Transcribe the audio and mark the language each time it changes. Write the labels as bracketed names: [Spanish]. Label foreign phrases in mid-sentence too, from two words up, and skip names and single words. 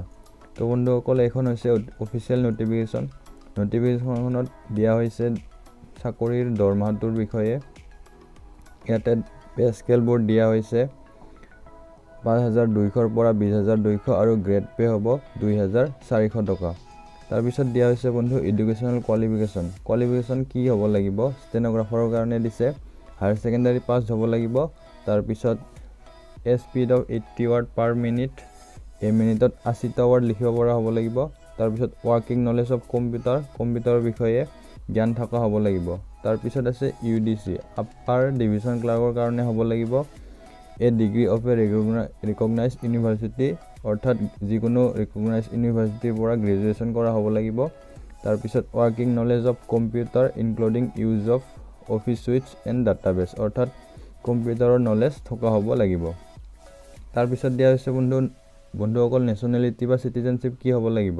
[Assamese] তো বন্ধুসকল এখন হৈছে [English] official notification [Assamese] দিয়া হৈছে চাকৰিৰ দৰমহাটোৰ বিষয়ে ইয়াতে [English] pay scale [Assamese] বোৰ্ড দিয়া হৈছে 5200 ৰ পৰা 20200 আৰু [English] grade pay [Assamese] হ'ব 2400 টকা তাৰ পিছত দিয়া হৈছে বন্ধু [English] educational qualification [Assamese] কি হ'ব লাগিব ষ্টেনোগ্ৰাফাৰৰ কাৰণে দিছে [English] higher secondary [Assamese] পাস হ'ব লাগিব তাৰ পিছত [English] a speed of 80 word [Assamese] per minute a minute 80 word লিখিব পৰা হ'ব লাগিব তাৰ পিছত [English] working knowledge of [Assamese] কম্পিউটাৰৰ বিষয়ে জ্ঞান থকা হ'ব লাগিব তাৰ পিছত আছে UDC [English] upper division [Assamese] ক্লাৰ্কৰ কাৰণে হ'ব লাগিব [English] a degree of a recognized university [Assamese] অৰ্থাৎ যিকোনো [English] recognized university [Assamese] পৰা গ্ৰেজুৱেচন কৰা হ'ব লাগিব তাৰ পিছত [English] working knowledge of computer including use of office suites and database [Assamese] অৰ্থাৎ কম্পিউটাৰৰ নলেজ থকা হ'ব লাগিব তাৰ পিছত দিয়া হৈছে বন্ধুসকল নেশনালিটি বা সিটিজেনশিপ কি হ'ব লাগিব